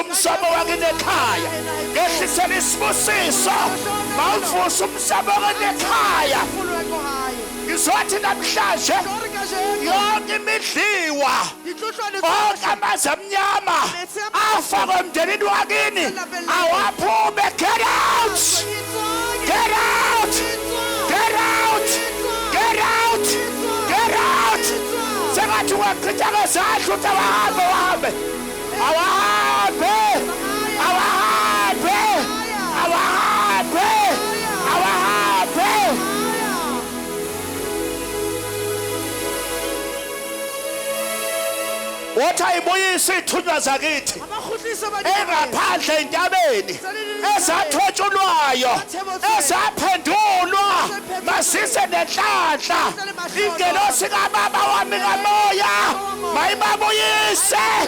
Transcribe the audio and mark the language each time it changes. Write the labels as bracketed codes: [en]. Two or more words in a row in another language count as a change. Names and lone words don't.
[zu] umsamo wakini ekhaya ngehlisela isibusiso mawuvusa umsamo wakini ekhaya ngizothi namhlanje yonke imidliwa onke amanzi amnyama afakwe emndenini wakini awaphume [en] get out get out get out get out get out [zu] sengathi ungachitha ngezandla uthi awahambe awahambe awahambe awahambe awahambe wathi ayibuyise iy'thunywa zakithi engaphandle entabeni ezathotshulwayo ezaphendulwa masise nenhlanhla ingelosi kababa wami kamoya mayibabuyise